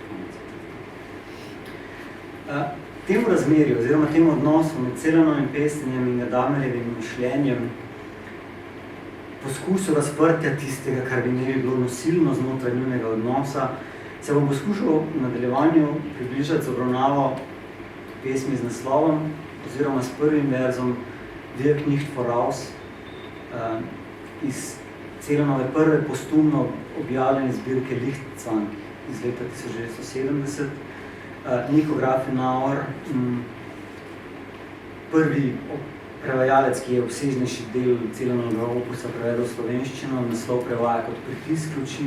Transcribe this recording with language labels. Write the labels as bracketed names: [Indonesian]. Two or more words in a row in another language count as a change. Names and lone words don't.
[Slovenian] Temu razmerju, oziroma temu odnosu med Celenovim pesnjenjem in Gadamerjevim mišljenjem, poskusu razprtja tistega, kar bi ne bilo nosilno znotraj njunega odnosa, se bom poskušal v nadaljevanju približati z obravnavo pesmi z naslovom, oziroma s prvim verzom Wirk nicht voraus iz Celenove prve postumno objavljene zbirke Lichtzwang iz leta 1970. Nico Grafenauer, prvi prevajalec, ki je obsežnejši del Celenovega opusa prevedel v slovenščino, naslov prevaja kot Pritisk luči.